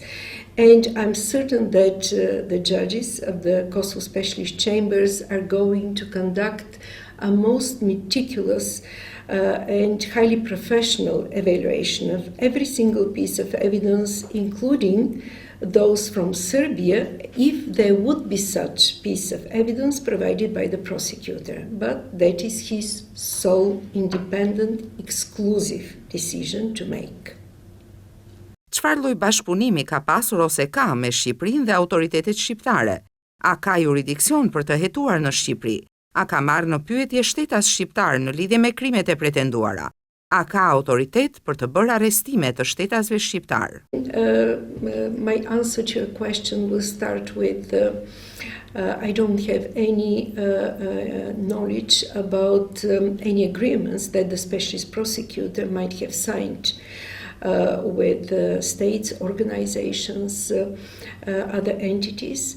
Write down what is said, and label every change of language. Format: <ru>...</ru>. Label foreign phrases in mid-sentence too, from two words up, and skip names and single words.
<en>And I'm certain that the judges of the Kosovo Specialist Chambers are going to conduct a most meticulous and highly professional evaluation of every single piece of evidence, including those from Serbia, if there would be such piece of evidence provided by the prosecutor. But that is his sole, independent, exclusive decision to make.</en> <sq>Çfarë lloj bashkëpunimi ka pasur ose ka me Shqipërinë dhe autoritetet shqiptare? A ka juridiksion për të hetuar në Shqipëri? A ka marrë në pyetje shtetas shqiptar në lidhje me krimet e pretenduara? A ka autoritet për të bërë arrestime të shtetasve shqiptar?</sq> <en>My answer to your question will start with I don't have any knowledge about any agreements that the specialist prosecutor might have signed with states, organizations, other entities.</en>